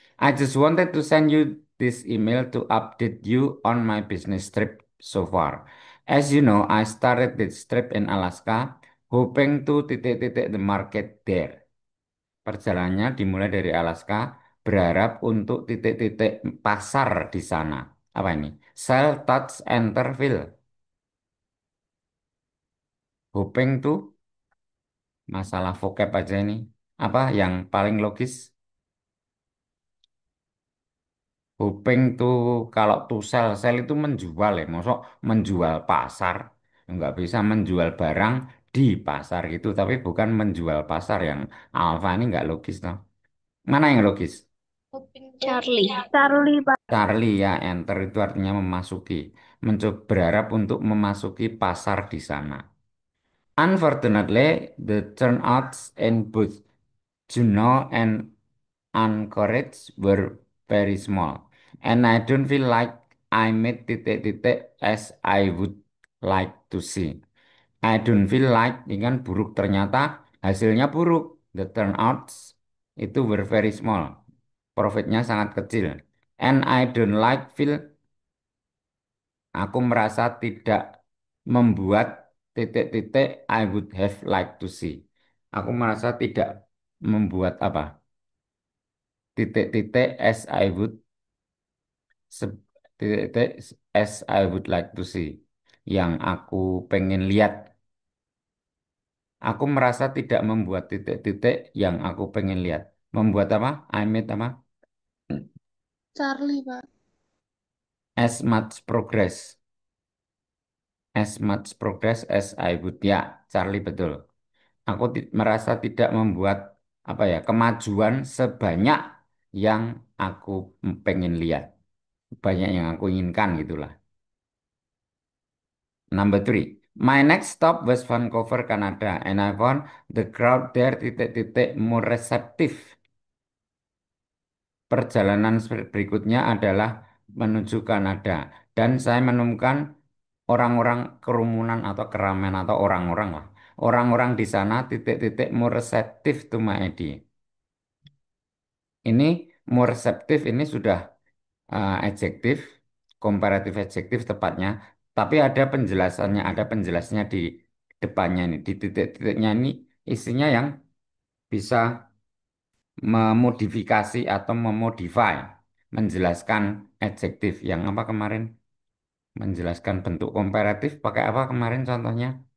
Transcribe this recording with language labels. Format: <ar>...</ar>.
<en>I just wanted to send you this email to update you on my business trip so far. As you know, I started this trip in Alaska, hoping to titik-titik the market there.</en> <id>Perjalanannya dimulai dari Alaska, berharap untuk titik-titik pasar di sana. Apa ini? Sell, touch, enter, fill. Hoping to masalah vocab aja ini. Apa yang paling logis? Hoping tuh kalau to sell, sell itu menjual ya. Masuk menjual pasar. Nggak bisa menjual barang di pasar gitu. Tapi bukan menjual pasar yang alfa ini nggak logis toh. Mana yang logis? Charlie. Charlie, Pak. Charlie ya, enter itu artinya memasuki. Mencoba berharap untuk memasuki pasar di sana.</id> <en>Unfortunately, the turnouts in both Juneau and Anchorage were very small, and I don't feel like I made titik-titik as I would like to see. I don't feel like,</en> <id>ini kan buruk ternyata hasilnya buruk.</id> <en>The turnouts</en> <id>itu</id> <en>were very small,</en> <id>profitnya sangat kecil.</id> <en>And I don't like feel,</en> <id>aku merasa tidak membuat titik-titik</id> <en>I would have liked to see.</en> <id>Aku merasa tidak membuat apa?</id> <en>Titik-titik as I would se- titik-titik as I would like to see.</en> <id>Yang aku pengen lihat. Aku merasa tidak membuat titik-titik yang aku pengen lihat. Membuat apa?</id> <en>I made</en> <id>apa? Charlie, Pak.</id> <en>As much progress. As much progress as I would.</en> <id>Ya, Charlie betul. Aku merasa tidak membuat apa ya kemajuan sebanyak yang aku pengen lihat, banyak yang aku inginkan gitulah.</id> <en>Number three, my next stop was Vancouver, Canada, and I found the crowd there titik-titik more receptive.</en> <id>Perjalanan berikutnya adalah menuju Kanada, dan saya menemukan orang-orang kerumunan atau keramaian atau orang-orang lah. Orang-orang di sana titik-titik</id> <en>more receptive to my idea.</en> <id>Ini more receptive ini sudah adjektif, komparatif adjektif tepatnya, tapi ada penjelasannya, ada penjelasnya di depannya ini, di titik-titiknya ini isinya yang bisa memodifikasi atau memodify, menjelaskan adjektif yang apa kemarin, menjelaskan bentuk komparatif pakai apa kemarin contohnya?</id>